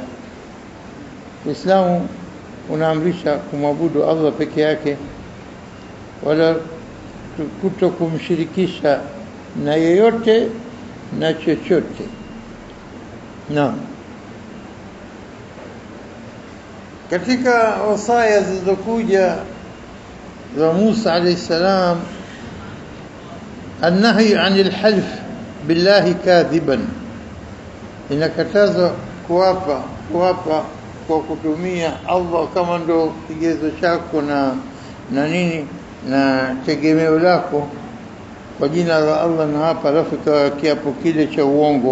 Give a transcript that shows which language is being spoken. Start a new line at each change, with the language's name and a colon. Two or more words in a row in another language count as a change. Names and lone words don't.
Swahili: Uislamu unaamrisha kumwabudu Allah peke yake wala kutokumshirikisha na yeyote na chochote. Naam. Katika wasaya zilizokuja za Musa
Arabic: عليه السلام, النهي عن الحلف بالله كاذبا,
Swahili: inakataza kuapa kwa kutumia Allah kama ndo kigezo chako na nini na tegemeo lako kwa jina la Allah, na hapa alafu kwa kiapo kile cha uongo.